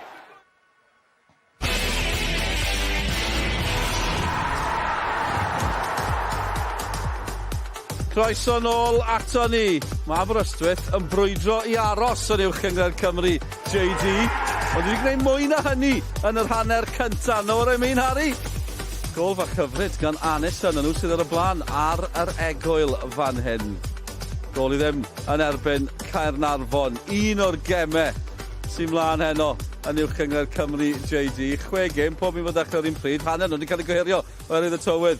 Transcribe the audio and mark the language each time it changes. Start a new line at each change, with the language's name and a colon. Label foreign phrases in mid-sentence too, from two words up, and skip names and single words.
Welsh: Croeso nôl ato ni. Mae Aberystwyth yn brwydro i aros yn uwch gyngor Cymru. JD, ond wedi gwneud mwy na hynny yn yr hanner cyntaf.
English: No what I mean, Harry?
Welsh: Gol fach hyfryd gan Anis yn nhw sydd ar y blaen ar yr egwyl fan hyn. Gol i ddim yn erbyn Caernarfon. Un o'r gemau sy'n mlaen heno yn uwch gyngor Cymru JD. 6 gêm, pob un fod dechrau'r un pryd. Hanner nhw wedi cael ei goherio oherwydd y tywydd.